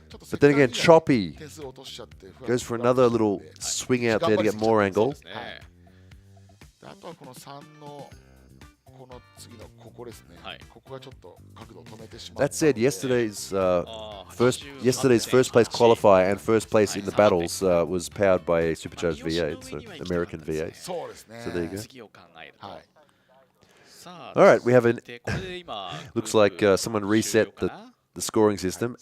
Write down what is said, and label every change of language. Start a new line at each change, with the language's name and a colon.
English: But then again, Choppy goes for another little swing out there to get more angle.
Japanese: あとはこの3のこの次のここですね。ここがちょっと角度を止めてしまう。
English: That said, yesterday's first place qualifier and first place in the battles was powered by a supercharged V8, so American V8.
Japanese: そうですね。
English: So there you go.
Japanese: はい。
English: All right, we have an. Looks like someone reset the scoring system.